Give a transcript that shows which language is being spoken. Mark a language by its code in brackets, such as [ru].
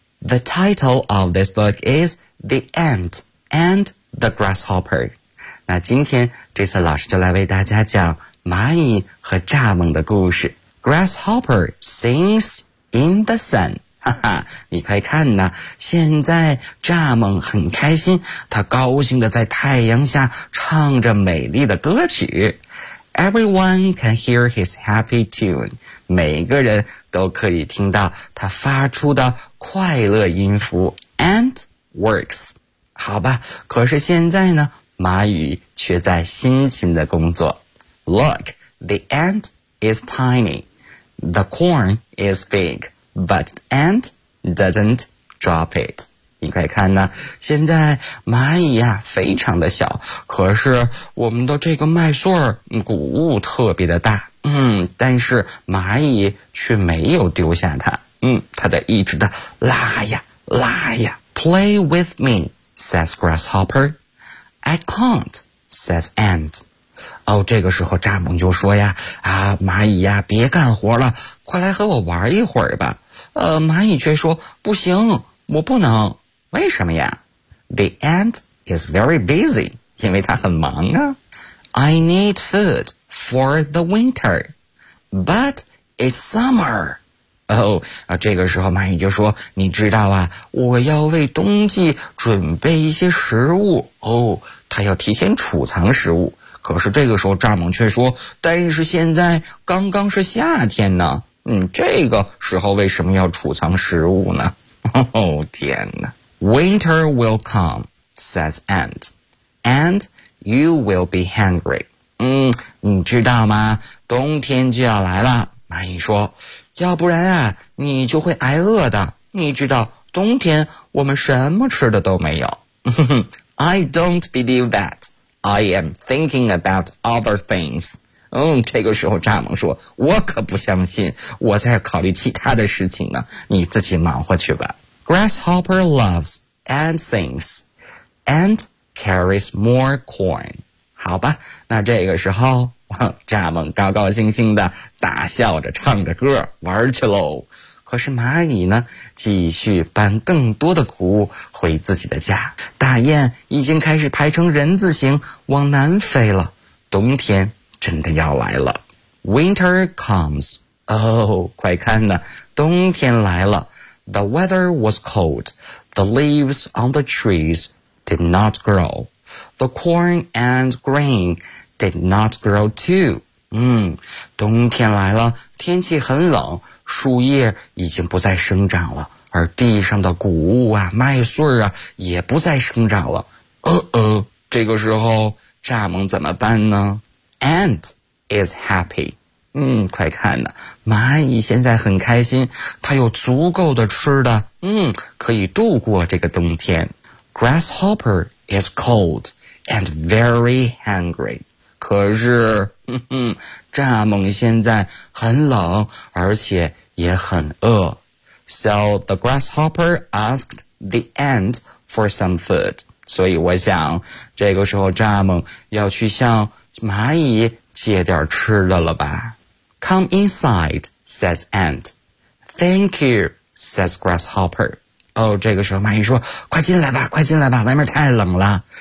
[en] The title of this book is The Ant and the Grasshopper. [zh] 那今天这次老师就来为大家讲蚂蚁和蚱蜢的故事。 [en] Grasshopper sings in the sun. [zh] 哈哈，你快看呐，现在蚱蜢很开心，它高兴地在太阳下唱着美丽的歌曲。 [en] Everyone can hear his happy tune. [zh] 每个人都可以听到他发出的快乐音符。 [en] Ant works. [zh] 好吧，可是现在呢，蚂蚁却在辛勤的工作。 [en] Look, the ant is tiny. The corn is big, but ant doesn't drop it. [zh] 你快看呢，现在蚂蚁呀非常的小，可是我们的这个麦穗儿谷物特别的大。但是蚂蚁却没有丢下它。它在一直的拉呀拉呀。 [en] Play with me, says grasshopper. I can't, says ant. [zh] 哦，这个时候蚱蜢就说呀，啊，蚂蚁呀，别干活了，快来和我玩一会儿吧。蚂蚁却说，不行，我不能。为什么呀？ [en] The ant is very busy, [zh] 因为它很忙啊。 [en] I need food. For the winter, but it's summer. [zh] 这个时候蚂蚁就说，你知道啊，我要为冬季准备一些食物。他要提前储藏食物。可是这个时候蚱蜢却说，但是现在刚刚是夏天呢。这个时候为什么要储藏食物呢？天哪。 [en] Winter will come, says ant, and you will be hungry. [zh] 你知道吗？冬天就要来了，蚂蚁说，要不然啊，你就会挨饿的。你知道，冬天我们什么吃的都没有。 [en] I don't believe that. I am thinking about other things. [zh] 这个时候蚱蜢说，我可不相信，我在考虑其他的事情呢。你自己忙活去吧。 [en] Grasshopper loves and sings and carries more corn. [zh] 好吧，那这个时候蚱蜢高高兴兴的大笑着唱着歌玩去喽。可是蚂蚁呢，继续搬更多的谷物回自己的家。大雁已经开始排成人字形往南飞了，冬天真的要来了。 [en] Winter comes. [zh] 快看呢，冬天来了。 [en] The weather was cold. The leaves on the trees did not grow. The corn and grain did not grow too. [zh] 冬天来了，天气很冷，树叶已经不再生长了，而地上的谷物啊，麦穗啊，也不再生长了。这个时候蚱蜢怎么办呢？ [en] Ant is happy. [zh] 快看呢，蚂蚁现在很开心，它有足够的吃的，可以度过这个冬天。 [en] Grasshopper is cold. And very hungry. [zh] 可是蚱蜢现在很冷，而且也很饿。 [en] So the grasshopper asked the ant for some food. [zh] 所以我想，这个时候蚱蜢要去向蚂蚁借点吃的了吧。 [en] Come inside, says ant. Thank you, says grasshopper. [zh] 这个时候蚂蚁说，快进来吧，快进来吧，外面太冷了。